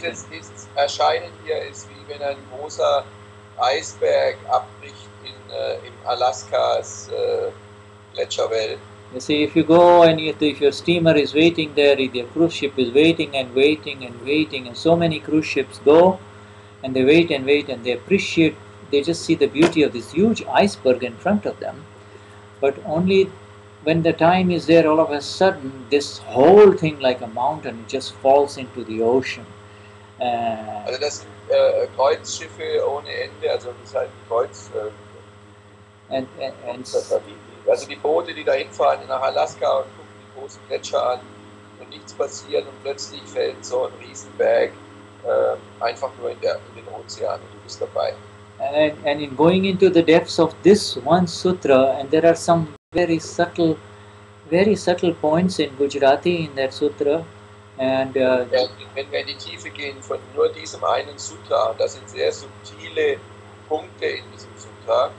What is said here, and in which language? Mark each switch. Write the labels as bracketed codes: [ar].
[de] Dieses Erscheinen hier ist wie wenn ein großer Eisberg abbricht in Alaskas Gletscherwelt. [en] You see, if you go and if your steamer is waiting there, if your cruise ship is waiting and waiting and waiting, and so many cruise ships go, and they wait and wait, and they just see the beauty of this huge iceberg in front of them. But only when the time is there, all of a sudden, this whole thing like a mountain just falls into the ocean. [de] Also das sind Kreuzschiffe ohne Ende, also das ist halt ein Kreuz. Also die Boote, die da hinfahren nach Alaska und gucken die großen Gletscher an und nichts passiert und plötzlich fällt so ein Riesenberg einfach nur in den Ozean und du bist dabei. [en] And in going into the depths of this one sutra, and there are some very subtle points in Gujarati in that sutra, and [de] wenn wir in die Tiefe gehen von nur diesem einen Sutra, das sind sehr subtile Punkte in diesem Sutra.